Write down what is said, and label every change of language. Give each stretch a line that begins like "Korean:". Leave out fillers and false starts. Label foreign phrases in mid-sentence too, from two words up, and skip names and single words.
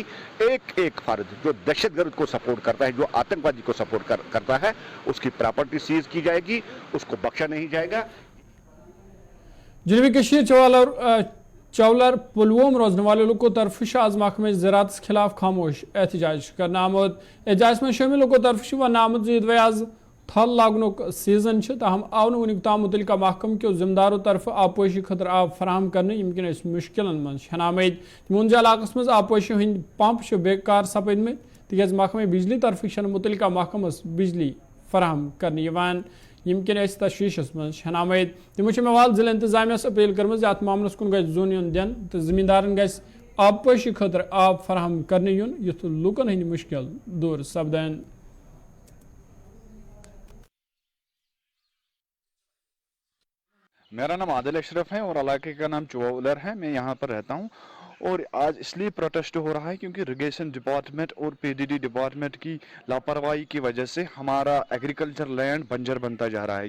Urdu: ایک ایک فرد جو دہشت گرد کو سپورٹ کرتا ہے، جو آتنک وادی کو سپورٹ کرتا ہے، اس کی پراپرٹی سیز کی جائے گی، اس کو بخشا نہیں جائے گا.
Kashmiri: जनूबी कश्मीर चौलर पुलवोम रोजने वाले लोगों तरफ आज महकमे ज़राअत के खिलाफ खामोश एहतजाज करना आमद। एहतजाज में शामिल लोगों तरफ वन आमद जीत आज थल लागनुक सीजन ताहम आव वन ताम मुतलका महकम के जिम्मेदारों तरफ आबपोशी खतर आब फराहम करने यमकिन मुश्किल मज हनामद। मुंज इलाकस मज आबपोशी हंद पंप बेकार सपदम तिज महकमे बिजली तरफ मुतलका महकमस बिजली फराहम करने यमकिन तशवीशस मज हनामद। तमो मेवाल जिला इंतजामिया अपील कर्म अत मामलस कुन गि जोन युन दिन तो जमींदारन गि आबपोशी खतर आब फराहम करने युन युथ लूकन हंद मुश्किल दूर सपदन।
Urdu: میرا نام عادل اشرف ہے اور علاقے کا نام چولر ہے. میں یہاں پر رہتا ہوں اور آج اس لیے پروٹیسٹ ہو رہا ہے کیونکہ
English: irrigation department
Urdu: اور
English: PDD department
Urdu: کی لاپرواہی کی وجہ سے ہمارا
English: agriculture land
Urdu: بنجر بنتا جا رہا ہے.